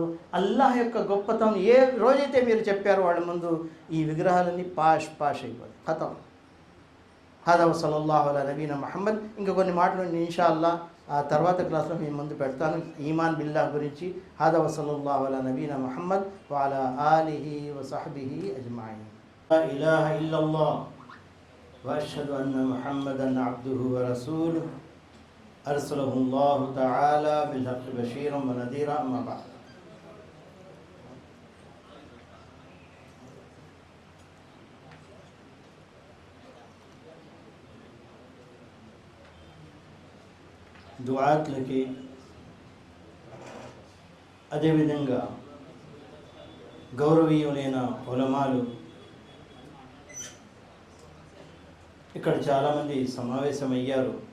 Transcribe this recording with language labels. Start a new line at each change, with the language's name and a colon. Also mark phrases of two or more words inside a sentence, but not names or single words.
Telugu: అల్లాహ్ యొక్క గొప్పతనం ఏ రోజైతే మీరు చెప్పారో వాళ్ళ ముందు ఈ విగ్రహాలన్నీ పాష్ అయిపోతాయి, ఖతం.
Arabic: هذا صلى الله على نبينا محمد.
Telugu: ఇంకా కొన్ని మాటలు ఇన్షాల్లా ఆ తర్వాత క్లాస్లో మీ ముందు పెడతాను
Arabic: إيمان بالله
Telugu: గురించి.
Arabic: هذا صلى الله على نبينا محمد وعلى آله وصحبه أجمعين. لا إله إلا الله وأشهد أن محمدا عبده ورسوله أرسله الله تعالى بالحق بشيرا ونذيرا. أما بعد.
Telugu: దుఆత్లకి అదేవిధంగా గౌరవీయులైన ఉలమాలు ఇక్కడ చాలామంది సమావేశమయ్యారు.